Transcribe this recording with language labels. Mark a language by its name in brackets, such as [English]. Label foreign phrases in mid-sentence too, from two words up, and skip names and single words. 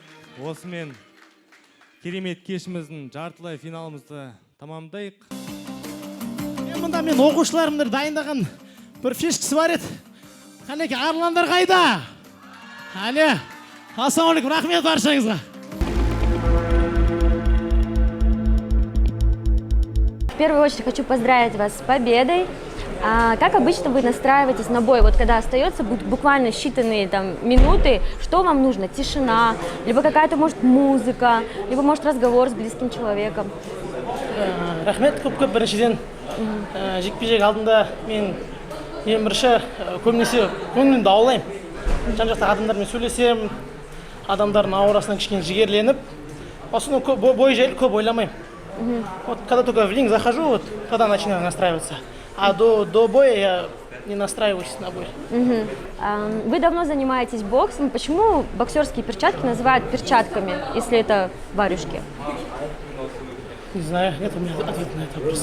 [Kazakh] Осымен керемет кешіміздің жартылай финалымызды тамамдайық. Мұнда мен оқушыларымды дайындаған бір фишкісі бар еді. Қанеке, арландар қайда? Әлі, ассалаумағалейкум, рахмет баршаңызға. [Russian] В первую очередь хочу поздравить вас с победой. Как обычно вы настраиваетесь на бой? Вот когда остается буквально считанные минуты, что вам нужно? Тишина, либо какая-то, может, музыка, либо, может, разговор с близким человеком? [Kazakh] Рахмет көп біріншіден. Жекпе-жек алдында мен ең бірінші көбінесе көңілімді аулаймын. Жан-жақта адамдармен сөйлесем, адамдардың аурасынан кішкене жігерленіп, осыны бой жайлы көп ойламаймын. [Russian] Вот когда только в ринг захожу, вот когда начинаю настраиваться. А до боя я не настраиваюсь на бой. Вы давно занимаетесь боксом. Почему боксерские перчатки называют перчатками, если это варежки? Не знаю, нет у меня ответа на этот вопрос.